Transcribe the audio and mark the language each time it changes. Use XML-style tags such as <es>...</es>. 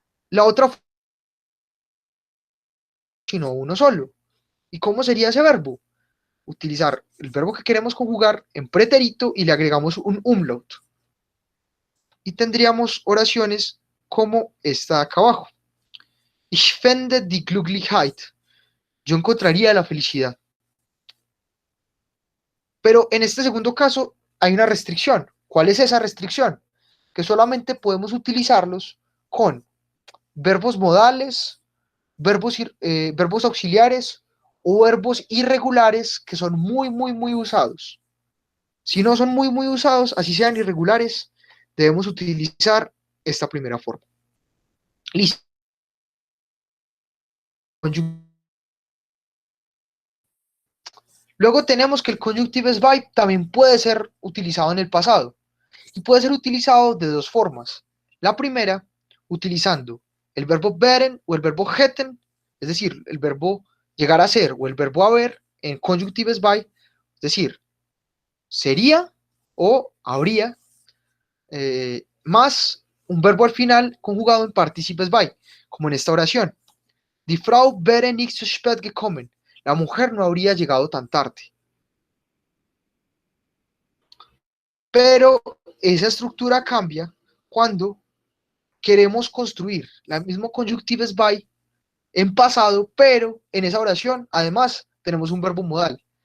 <es>La otra, sino uno solo. ¿Y cómo sería ese verbo? Utilizar el verbo que queremos conjugar en pretérito y le agregamos un umlaut. Y tendríamos oraciones como esta de acá abajo.</es> <de>Ich fände die Glücklichkeit.</de> <es>Yo encontraría la felicidad. Pero en este segundo caso hay una restricción. ¿Cuál es esa restricción? Que solamente podemos utilizarlos con verbos modales, verbos auxiliares o verbos irregulares que son muy, muy, muy usados. Si no son muy, muy usados, así sean irregulares, debemos utilizar esta primera forma. Listo. Luego tenemos que el conjunctive by también puede ser utilizado en el pasado y puede ser utilizado de dos formas. La primera, utilizando el verbo werden o el verbo hätten, es decir, el verbo llegar a ser o el verbo haber en conjunctives by, es decir, sería o habría, más un verbo al final conjugado en participes by, como en esta oración.</es> <de>Die Frau wäre nicht so spät gekommen.</de> <es>La mujer no habría llegado tan tarde. Pero esa estructura cambia cuando queremos construir la misma conjunctives by en pasado, pero en esa oración además tenemos un verbo modal.</es>